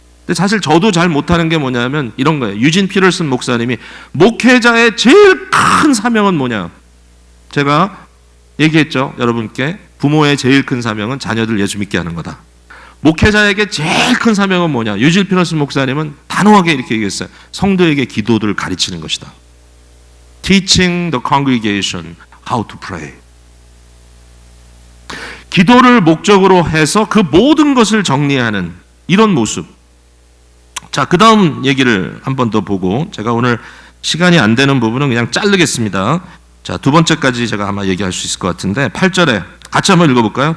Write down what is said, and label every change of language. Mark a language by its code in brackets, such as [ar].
[ko] 근데 사실 저도 잘 못하는 게 뭐냐면 이런 거예요. 유진 피터슨 목사님이 목회자의 제일 큰 사명은 뭐냐? 제가 얘기했죠. 여러분께 부모의 제일 큰 사명은 자녀들 예수 믿게 하는 거다. 목회자에게 제일 큰 사명은 뭐냐? 유진 피터슨 목사님은 단호하게 이렇게 얘기했어요. 성도에게 기도를 가르치는 것이다. [en] Teaching the congregation how to pray. [ko] 기도를 목적으로 해서 그 모든 것을 정리하는 이런 모습. 자, 그 다음 얘기를 한 번 더 보고 제가 오늘 시간이 안 되는 부분은 그냥 자르겠습니다. 자, 두 번째까지 제가 아마 얘기할 수 있을 것 같은데 8절에 같이 한번 읽어볼까요?